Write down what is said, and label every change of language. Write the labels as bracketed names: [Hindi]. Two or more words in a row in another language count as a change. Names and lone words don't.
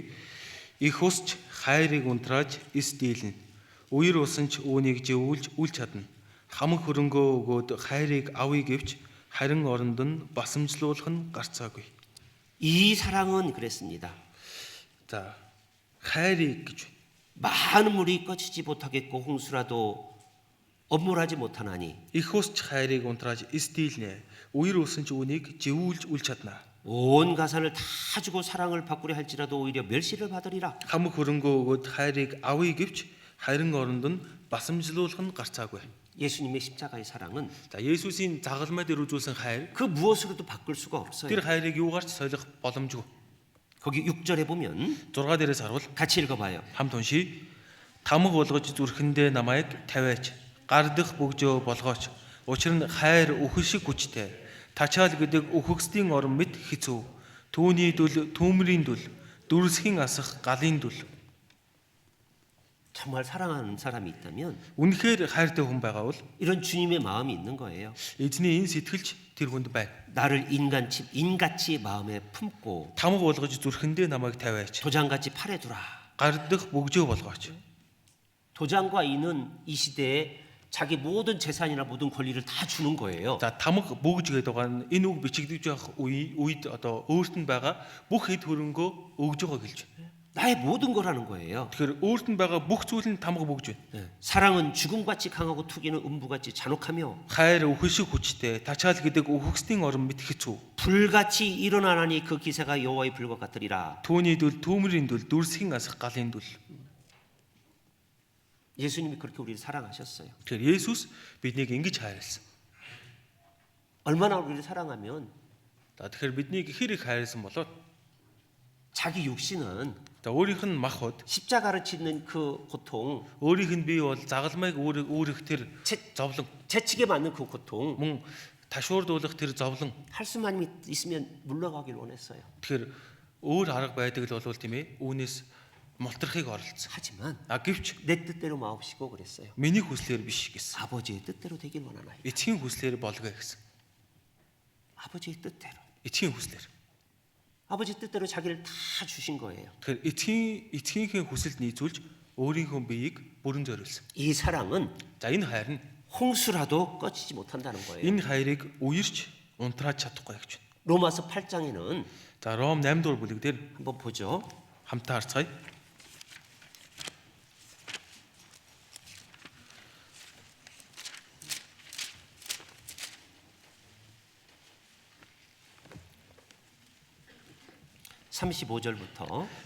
[Mongolian] Их усч хайрыг унтрааж эс дийлнэ. Үер усан ч үүнийг живүүлж үл чадна. Хамаг хөрөнгөө өгөөд хайрыг авъя гэвч харин оронд нь басамжлуулах нь гарцаагүй. [Korean] 이 사랑은 그랬습니다. [Mongolian] За хайрыг гэж [Korean] 많은 물이 꺼지지 못하겠고 홍수라도 엄물하지 못하나니 [Mongolian] их усч хайрыг унтрааж эс дийлнэ. Үер усан ч үүнийг живүүлж үл чадна. [Korean] 온 가산을 다 주고 사랑을 바꾸려 할지라도 오히려 멸시를 받으리라. [Mongolian] Хамаг хөрөнгөө өгөөд хайрыг авъя гэвч харин оронд нь басамжлуулах нь гарцаагүй. [Korean] 예수님의 십자가의 사랑은 [Mongolian] За Есүсийн загалмай дээр үзүүлсэн хайр [Korean] 그 무엇으로도 바꿀 수가 없어요. [Mongolian] тэр хайрыг юугаар ч солих боломжгүй. [Korean] 거기 6절에 보면 6 [Mongolian] дээрээс харуул [Korean] 같이 읽어봐요. [Mongolian] хамт уншия. Тамга болгож зүрхэндээ намайг тавиач. Гардах бөгжөө болгооч. Учир нь хайр үхэл шиг хүчтэй. Тачаал гэдэг үхэгсдийн орон мэт хэцүү. Түүний дүл, түүмрийн дүл, дүрсхийн асах галын дүл. [Korean] 정말 사랑하는 사람이 있다면 [Mongolian] үнэхээр хайртай хүн байгаа бол [Korean] 이런 주님의 마음이 있는 거예요. [Mongolian] эзний энэ сэтгэлч тэр хүнд байна. [Korean] 나를 인같이 마음에 품고 [Mongolian] Тамга болгож зүрхэндээ намайг тавиач. [Korean] 도장같이 팔에 두라. [Mongolian] Гардах бөгжөө болгооч. [Korean] 도장과 인은 이 시대에 자기 모든 재산이나 모든 권리를 다 주는 거예요. [Mongolian] За тамга бөгж гэдэг байгаа нь энэ үг бичигдэж байх үед одоо өөрт нь байгаа бүх хэд хөрөнгөө өгж байгаа гэлж байна. [Korean] 나의 모든 거라는 거예요. [Mongolian] Тэгэхээр өөрт нь байгаа бүх зүйл нь тамга бөгж байна. [Korean] 네. 사랑은 죽음같이 강하고 투기는 음부같이 잔혹하며 [Mongolian] Хайр өхөшиг хүчтэй, тачаал гэдэг өхөксдийн орон мэт хэцүү. [Korean] 불같이 일어나나니 그 기세가 여호와의 불과 같으리라. [Mongolian] Түүний дүл, түүмрийн дүл, дүрсхийн асах галын дүл. [Korean] 예수님이 그렇게 우리를 사랑하셨어요. [Mongolian] Тэгэхээр Есүс биднийг ингэж хайрлсан. [Korean] 얼마나 우리를 사랑하면 [Mongolian] За тэгэхээр биднийг хэр их хайрлсан болоод [Korean] 자기 육신은 [Mongolian] за өөрийнх нь мах хот, [Korean] 십자가를 짓는 그 고통, [Mongolian] өөрийнх нь бий бол загалмайг өөрөх тэр зовлон, [Korean] 채찍에 맞는 그 고통 [Mongolian] мөн ташуурдуулах тэр зовлон. [Korean] 할 수만 있으면 물러가길 원했어요. [Mongolian] Тэгэхээр өөр арга байдаг л болвол тийм ээ үүнээс мултрахыг оролцсон. [Korean] 하지만 [Mongolian] Гэвч [Korean] 내 뜻대로 마옵시고 그랬어요. [Mongolian] миний хүслээр биш гэсэн. [Korean] 아버지의 뜻대로 되길 원하나이다. [Mongolian] Эцгийн хүслээр болгоё гэсэн. [Korean] 아버지의 뜻대로. [Mongolian] Эцгийн хүслээр. [Korean] 아버지 뜻대로 자기를 다 주신 거예요. [Mongolian] Тэгэхээр эцгийнхээ хүсэлд нийцүүлж өөрийнхөө биеийг бүрэн зориулсан. [Korean] 이 사랑은 [Mongolian] За энэ хайр нь [Korean] 홍수라도 꺼지지 못한다는 거예요. [Mongolian] энэ хайрыг үерч унтрааж чадахгүй гэж байна. [Korean] 로마서 8장에는 [Mongolian] За Ром 8 дугаар бүлэг дээр [Korean] 한번 보죠. [Mongolian] хамтаа харцгаая. [Korean] (35절부터)